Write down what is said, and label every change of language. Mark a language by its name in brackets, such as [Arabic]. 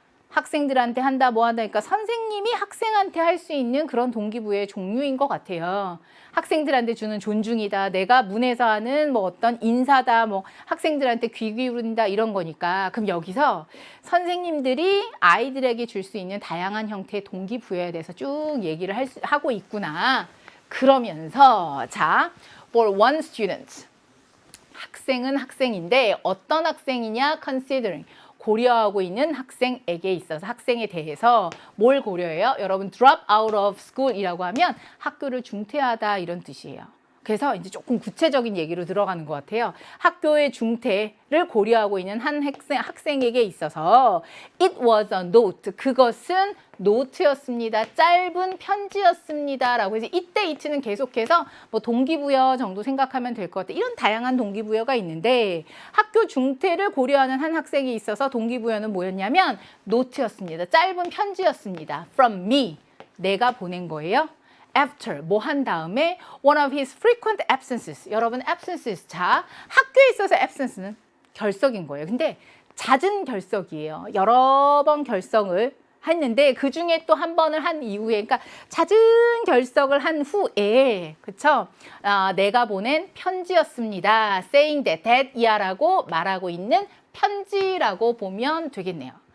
[Korean] 학생들한테 한다 뭐 한다 그러니까 선생님이 학생한테 할 수 있는 그런 동기부여의 종류인 것 같아요. 학생들한테 주는 존중이다. 내가 문에서 하는 뭐 어떤 인사다. 뭐 학생들한테 귀 기울인다 이런 거니까. 그럼 여기서 선생님들이 아이들에게 줄 수 있는 다양한 형태의 동기부여에 대해서 쭉 얘기를 하고 있구나. 그러면서 자, [English] for one student. [Korean] 학생은 학생인데 어떤 학생이냐? [English] considering. [Korean] 고려하고 있는 학생에게 있어서 학생에 대해서 뭘 고려해요? 여러분 [English] drop out of school [Korean] 이라고 하면 학교를 중퇴하다 이런 뜻이에요. 그래서 이제 조금 구체적인 얘기로 들어가는 것 같아요. 학교의 중퇴를 고려하고 있는 한 학생에게 있어서 [English] it was a note. [Korean] 그것은 노트였습니다. 짧은 편지였습니다. 라고 해서 이때 it는 계속해서 뭐 동기부여 정도 생각하면 될 것 같아요. 이런 다양한 동기부여가 있는데 학교 중퇴를 고려하는 한 학생이 있어서 동기부여는 뭐였냐면 노트였습니다. 짧은 편지였습니다. [English] From me. [Korean] 내가 보낸 거예요. [English] After, [Korean] 뭐 한 다음에 [English] one of his frequent absences. [Korean] 여러분 absences. 자, 학교에 있어서 absence는 결석인 거예요. 근데 잦은 결석이에요. 여러 번 결석을 했는데 그 중에 또 한 번을 한 이후에 그러니까 잦은 결석을 한 후에 그쵸? 내가 보낸 편지였습니다. [English] saying that [Korean] 이하라고 말하고 있는 편지라고 보면 되겠네요.